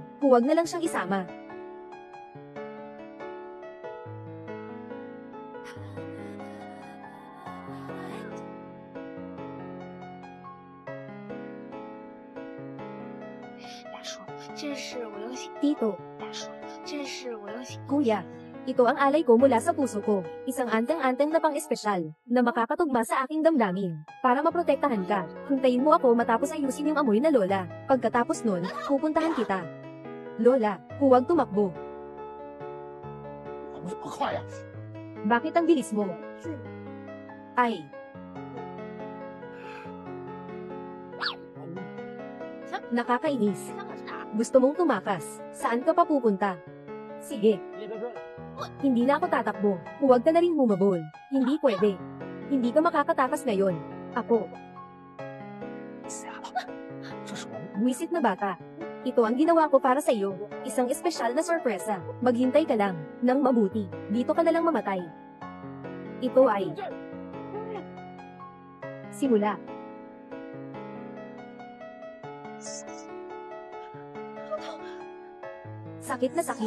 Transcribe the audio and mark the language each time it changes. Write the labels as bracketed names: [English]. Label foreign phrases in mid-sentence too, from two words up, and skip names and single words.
[Filipino] Huwag na lang siyang isama. Tito, Kuya, ito ang alay ko mula sa puso ko. Isang anteng-anteng na pang-espesyal, na makakatugma sa aking damdamin. Para maprotektahan ka, hintayin mo ako matapos ayusin yung amoy na Lola. Pagkatapos nun, pupuntahan kita. Lola, huwag tumakbo. [Chinese] 我不快呀！ [Filipino] Bakit ang bilis mo? Ay, nakakainis. [Chinese] 香港是哪儿？ [Filipino] Gusto mong tumakas. Saan ka pa pupunta? Sige, [Chinese] 别别别！ [Filipino] hindi na ako tatakbo. Huwag ka na rin bumabol. Hindi pwede. Hindi ka makakatakas ngayon. Ako, [Chinese] 瞎了，这是我们 [Filipino] buwisit na bata. Ito ang ginawa ko para sa iyo. Isang espesyal na sorpresa. Maghintay ka lang. Nang mabuti. Dito ka na lang mamatay. Ito ay... Simula. Sakit na sakit.